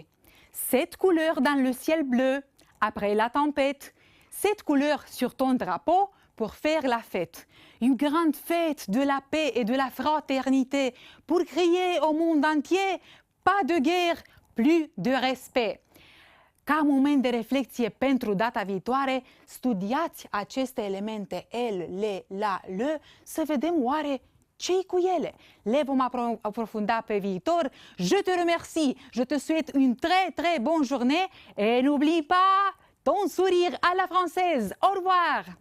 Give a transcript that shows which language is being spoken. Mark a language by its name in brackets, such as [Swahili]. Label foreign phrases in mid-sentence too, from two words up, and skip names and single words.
[French] 7 couleurs dans le ciel bleu, après la tempête. 7 couleurs sur ton drapeau pour faire la fête. Une grande fête de la paix et de la fraternité pour crier au monde entier, pas de guerre, plus de respect. [Romanian] Ca moment de reflecție pentru data viitoare, studiați aceste elemente, el, le, la, le, să vedem oare ce-i cu ele. Le vom aprofunda pe viitor. [French] Je te remercie, je te souhaite une très très bonne journée et n'oublie pas ton sourire à la française. Au revoir.